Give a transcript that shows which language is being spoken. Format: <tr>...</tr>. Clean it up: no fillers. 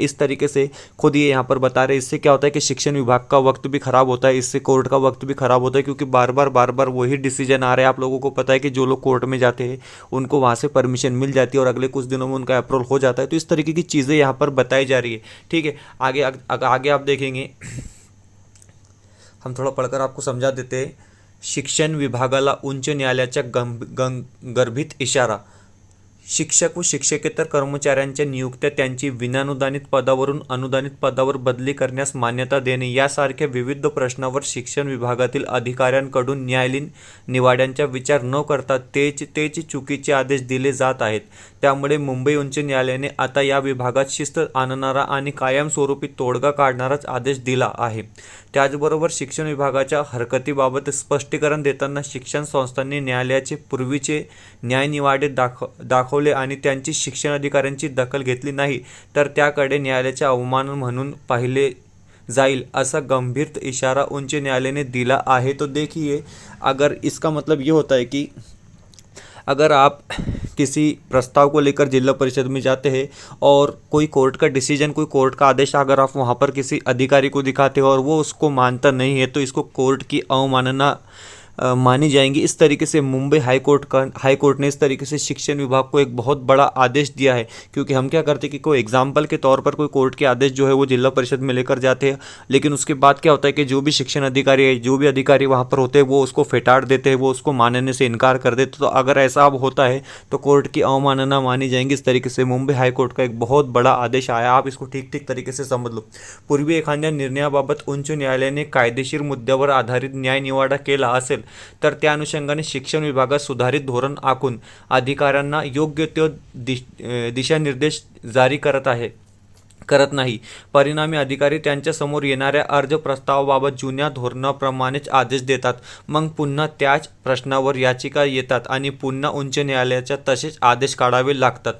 <hi>इस तरीके से खुद ये यहाँ पर बता रहे हैं। इससे क्या होता है कि शिक्षण विभाग का वक्त भी खराब होता है, इससे कोर्ट का वक्त भी खराब होता है, क्योंकि बार बार वही डिसीजन आ रहे हैं। आप लोगों को पता है कि जो लोग कोर्ट में जाते हैं उनको वहाँ से परमिशन मिल जाती है और अगले कुछ दिनों में उनका अप्रूवल हो जाता है। तो इस तरीके की चीज़ें यहाँ पर बताई जा रही है। ठीक है, आगे आप देखेंगे, हम थोड़ा पढ़कर आपको समझा देते हैं।</hi> <mr>शिक्षण विभागाला उच्च न्यायालयाचा गर्भित इशारा। शिक्षक व शिक्षकेतर कर्मचाऱ्यांच्या नियुक्त्या त्यांची विनानुदानित पदावरून अनुदानित पदावर बदली करण्यास मान्यता देणे यासारख्या विविध प्रश्नावर शिक्षण विभागातील अधिकाऱ्यांकडून न्यायालयीन निवाड्यांचा विचार न करता तेच चुकीचे आदेश दिले जात आहेत। त्यामुळे मुंबई उच्च न्यायालयाने आता या विभागात शिस्त आणणारा आणि कायमस्वरूपी तोडगा काढणाराच आदेश दिला आहे। त्याचबरोबर शिक्षण विभागाच्या हरकतीबाबत स्पष्टीकरण देताना शिक्षण संस्थांनी न्यायालयाचे पूर्वीचे न्यायनिवाडे दाखवले आणि त्यांची शिक्षण अधिकाऱ्यांची दखल घेतली नाही तर त्याकडे न्यायालयाचे अवमान म्हणून पाहिले जाइल,</mr> <hi>ऐसा गंभीर इशारा उच्च न्यायालय ने दिला है। तो देखिए, अगर इसका मतलब ये होता है कि अगर आप किसी प्रस्ताव को लेकर जिला परिषद में जाते हैं और कोई कोर्ट का डिसीजन, कोई कोर्ट का आदेश अगर आप वहाँ पर किसी अधिकारी को दिखाते हो और वो उसको मानता नहीं है तो इसको कोर्ट की अवमानना मानी जाएंगी। इस तरीके से मुंबई हाईकोर्ट ने इस तरीके से शिक्षण विभाग को एक बहुत बड़ा आदेश दिया है। क्योंकि हम क्या करते हैं कि कोई एग्जाम्पल के तौर पर कोई कोर्ट के आदेश जो है वो जिला परिषद में लेकर जाते हैं, लेकिन उसके बाद क्या होता है कि जो भी शिक्षण अधिकारी है, जो भी अधिकारी वहाँ पर होते हैं, वो उसको फेटाड़ देते हैं, वो उसको मानने से इनकार कर देते। तो अगर ऐसा अब होता है तो कोर्ट की अवमानना मानी जाएंगी। इस तरीके से मुंबई हाईकोर्ट का एक बहुत बड़ा आदेश आया, आप इसको ठीक तरीके से समझ लो।</hi> <mr>पूर्वी एखाद्या निर्णयाबाबत उच्च न्यायालयाने कायदेशीर मुद्द्यावर आधारित न्यायनिवाडा केला असेल तर त्या अनुषंगाने शिक्षण विभागात सुधारित धोरण आखून अधिकाऱ्यांना योग्य तो दिशानिर्देश जारी करत नाही। परिणामी अधिकारी त्यांच्या समोर येणाऱ्या अर्ज प्रस्तावाबाबत जुन्या धोरणाप्रमाणेच आदेश देतात, मग पुन्हा त्याच प्रश्नावर याचिका येतात आणि पुन्हा उच्च न्यायालयाच्या तसेच आदेश काढावे लागतात।</mr>